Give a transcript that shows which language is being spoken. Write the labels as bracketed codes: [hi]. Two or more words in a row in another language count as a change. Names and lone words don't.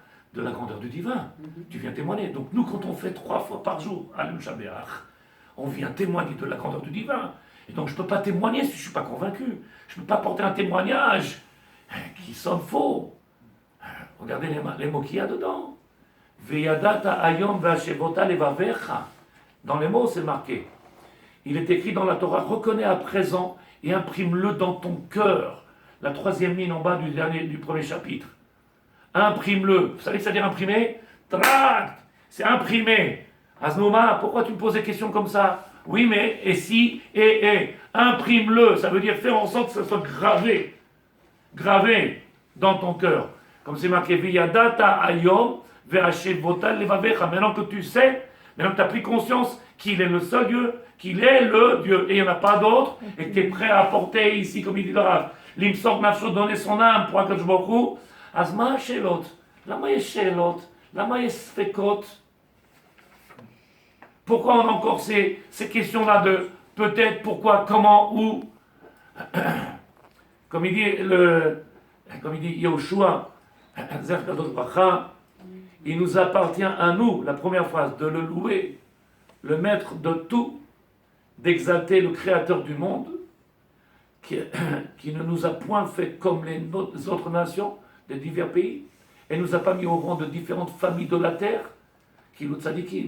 [fr] De la grandeur du divin. Tu viens témoigner. Donc nous, quand on fait 3 fois par jour, [he] עלינו לשבח, [fr] on vient témoigner de la grandeur du divin. Et donc je ne peux pas témoigner si je ne suis pas convaincu. Je ne peux pas porter un témoignage qui sonne faux. Regardez les mots qu'il y a dedans. [he] וידעת היום והשבות לבבך. [fr] Dans les mots, c'est marqué. Il est écrit dans la Torah, reconnais à présent et imprime-le dans ton cœur. La 3e ligne en bas du premier chapitre. Imprime-le. Vous savez que ça veut dire imprimer? Tract. C'est imprimer. Aznoma, pourquoi tu me poses des questions comme ça? Oui, mais et si, et. Imprime-le. Ça veut dire faire en sorte que ça soit gravé. Gravé dans ton cœur. Comme c'est marqué, [he] וידעת היום והשבות לבבך. [fr] Maintenant que tu sais, maintenant que tu as pris conscience qu'il est le seul Dieu, qu'il est le Dieu, et il n'y en a pas d'autre, et que tu es prêt à apporter ici, comme il dit le Rav, [he] למסור נפשו, [fr] donner son âme pour [he] הקדוש ברוך הוא, אז מה שאלות, למה יש שאלות, למה יש ספקות. [fr] Pourquoi on a encore ces questions-là de peut-être, pourquoi, comment, où? Comme il dit Yahushua, il nous appartient à nous, la première phrase, de le louer, le maître de tout, d'exalter le Créateur du monde, qui ne nous a point fait comme les autres nations de divers pays, et nous a pas mis au rang de différentes familles de la terre, qui nous tzadikim.